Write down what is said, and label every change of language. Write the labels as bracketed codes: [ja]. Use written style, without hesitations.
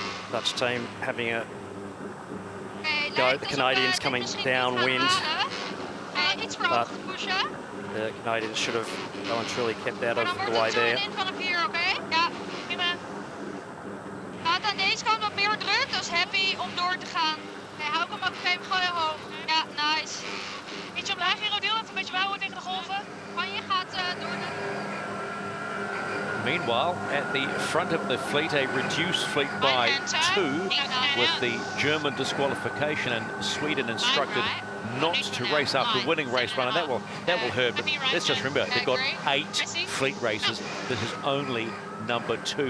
[en] Dutch team having a go. The Canadians coming downwind. But the Canadians should have well and truly kept out of the way there. [nl] Ja, prima. Gaat aan deze kant wat meer druk, dus happy om door te gaan. Oké, hou ik hem op een gegeven moment gewoon heel hoog. Ja, nice. Iets omlaag, Rodil, even een beetje houden tegen de golven. Van je gaat door de... [en] Meanwhile, at the front of the fleet, a reduced fleet by 2 with the German disqualification, and Sweden instructed not to race after winning race 1, and that will hurt. But let's just remember, they've got 8 fleet races. This is only number 2.